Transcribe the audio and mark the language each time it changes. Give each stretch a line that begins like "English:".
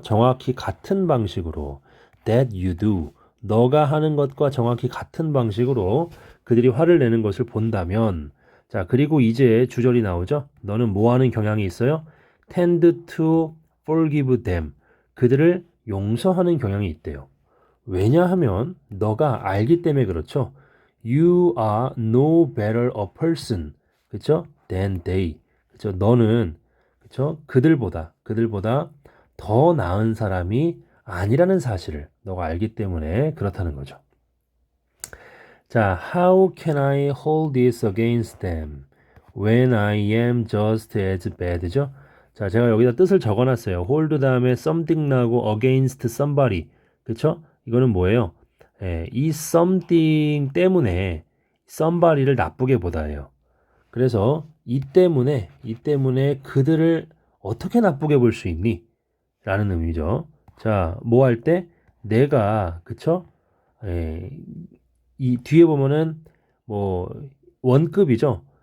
Korean: 정확히 같은 방식으로
English: that you do,
Korean: 너가 하는 것과 정확히 같은 방식으로 그들이 화를 내는 것을 본다면, 자, 그리고 이제 주절이 나오죠. 너는 뭐 하는 경향이 있어요?
English: tend to forgive them.
Korean: 그들을 용서하는 경향이 있대요. 왜냐하면 너가 알기 때문에 그렇죠.
English: You are no better a person.
Korean: 그렇죠?
English: than they.
Korean: 그렇죠? 너는 그렇죠? 그들보다 더 나은 사람이 아니라는 사실을 너가 알기 때문에 그렇다는 거죠. 자,
English: how can I hold this against them when I am just as bad
Korean: 죠? 자, 제가 여기다 뜻을 적어놨어요. hold 다음에 something 나고
English: against somebody.
Korean: 그쵸? 이거는 뭐예요? 이 something 때문에 somebody를 나쁘게 보다예요. 그래서 이 때문에 그들을 어떻게 나쁘게 볼 수 있니? 라는 의미죠. 자, 뭐 할 때? 내가, 그쵸? 에, 이 뒤에 보면은 뭐 원급이죠.